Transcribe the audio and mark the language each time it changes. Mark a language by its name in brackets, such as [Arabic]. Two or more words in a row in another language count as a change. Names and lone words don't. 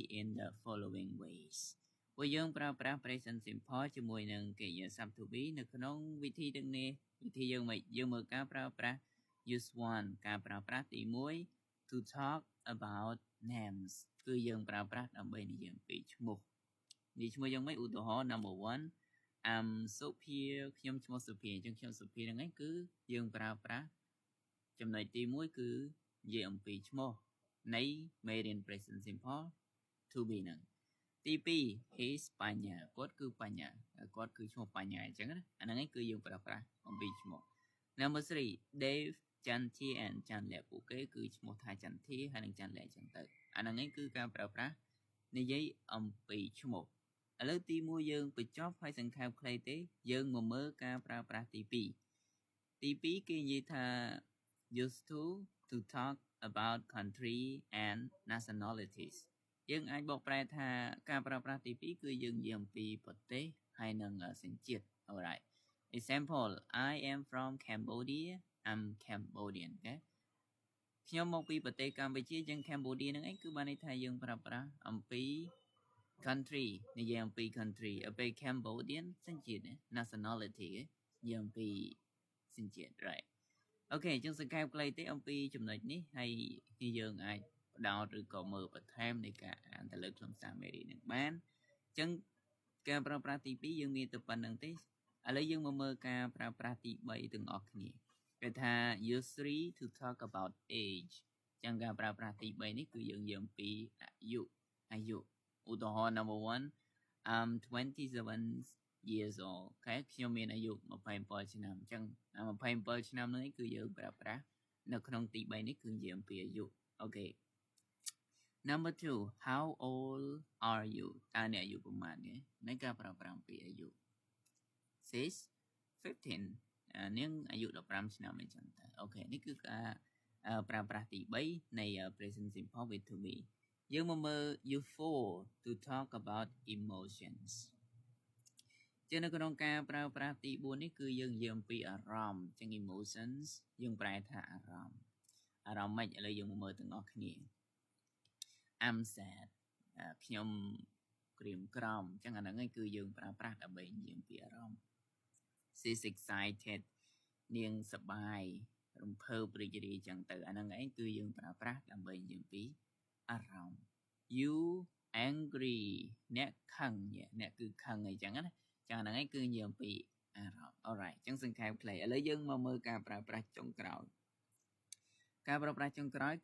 [English] in the following ways [Khmer] ពួកយើងប្រើប្រាស់ [English] present simple [Khmer] ជាមួយនឹងកិរិយាសព្ទ [English] to be [Khmer] នៅក្នុងវិធីទាំងនេះវិធីយើងមើលការប្រើប្រាស់ [English] use one [Khmer] ការប្រើប្រាស់ទី1 [English] to talk about [Khmer] names គឺយើងប្រើប្រាស់ដើម្បីនិយាយអំពីឈ្មោះនិយាយឈ្មោះយ៉ាងម៉េចឧទាហរណ៍ [English] number 1 I'm Sophia [Khmer] ខ្ញុំឈ្មោះ Sophia អញ្ចឹងខ្ញុំ Sophia ហ្នឹងឯងគឺយើង ប្រើប្រាស់ចំណុចទី1គឺនិយាយអំពីឈ្មោះនៃមេរៀន [English] present simple to be [Khmer] ហ្នឹងទី2 he's បញ្ញាគាត់គឺបញ្ញាគាត់គឺឈ្មោះបញ្ញាអញ្ចឹងណាអាហ្នឹងឯងគឺយើងប្រើប្រាស់អំពីឈ្មោះ [English] number 3 Dave [Khmer] ចន្ទធា and ចន្ទលក្ខពួកគេគឺឈ្មោះថាចន្ទធាហើយនិងចន្ទលក្ខអញ្ចឹងទៅអាហ្នឹងឯងគឺការប្រើប្រាស់និយាយអំពីឈ្មោះឥឡូវទី1យើងបញ្ចប់ហើយសង្ខេបខ្លីទេយើងមកមើលការប្រើប្រាស់ទី 2ទី2គេនិយាយថា [English] used to talk about country and nationalities [Khmer] យើងអាចបកប្រែថាការប្រើប្រាស់ទី2គឺយើងនិយាយអំពីប្រទេសហើយនិងសញ្ជាតិ [English] alright example I am from Cambodia I'm Cambodian [Khmer] អូខេខ្ញុំមកពីប្រទេសកម្ពុជាចឹង Cambodia ហ្នឹងឯងគឺបានន័យថាយើងប្រើប្រាស់អំពី country និយាយអំពី country ឲ្យពេល Cambodian សញ្ជាតិ nationality និយាយអំពីសញ្ជាតិ right អូខេអញ្ចឹងសង្ខេបខ្លីទេអំពីចំណុចនេះហើយយើងអាចបដោតឬក៏មើលបន្ថែមនៃការអានទៅលើខ្លឹមសារមេរៀននឹងបានអញ្ចឹងការប្រើប្រាស់ទី2យើងមានតែប៉ុណ្្នឹងទេឥឡូវយើងមកមើលការប្រើប្រាស់ទី3ទាំងអស់គ្នាគេថា [English] use 3 to talk about age [Khmer] អញ្ចឹងការប្រើប្រាស់ទី3នេះគឺយើងនិយាយអំពីអាយុឧទាហរណ៍ [English] number 1 I'm 27 years old [Khmer] អូខេខ្ញុំមានអាយុ27ឆ្នាំអញ្ចឹង27ឆ្នាំនេះគឺយើងប្រើប្រាស់នៅក្នុងទី3នេះគឺនិយាយអំពីអាយុអូខេ [English] number 2 how old are you [Khmer] តើអ្នកអាយុប្រមាណទេនៃការប្រើប្រាស់អំពីអាយុ says 15នាងអាយុ15ឆ្នាំអញ្ចឹងទៅអូខេនេះគឺការប្រើប្រាស់ទី3នៃ [English] present simple with to be [Khmer] យើងមកមើល [English] use 4 to talk about emotions [Khmer] ជានៅក្នុងការប្រើប្រាស់ទី4នេះគឺយើងនិយាយអំពីអារម្មណ៍ចឹង emotions យើងប្រែថាអារម្មណ៍ម៉េចឥឡូវយើងមកមើលទាំងអស់គ្នា [English] I'm sad [Khmer] ខ្ញុំក្រៀមក្រំចឹងអាហ្នឹងឯងគឺយើងប្រើប្រាស់ដើម្បីនិយាយអំពីអារម្មណ៍ [English] she's excited [Khmer] នាងសប្បាយរំភើបរីករាយចឹងទៅអាហ្នឹងឯងគឺយើងប្រើប្រាស់ដើម្បីនិយាយអំពីអារម្មណ៍ [English] you angry [Khmer] អ្នកខឹងអ្នកគឺខឹងអីចឹងណាចឹងហ្នឹងឯងគឺនិយាយអំពីអារម្មណ៍ alright ចឹងសង្ខេបខ្លីឥឡូវយើងមកមើលការប្រើប្រាស់ចុងក្រោយការប្រើប្រាស់ចុងក្រោយ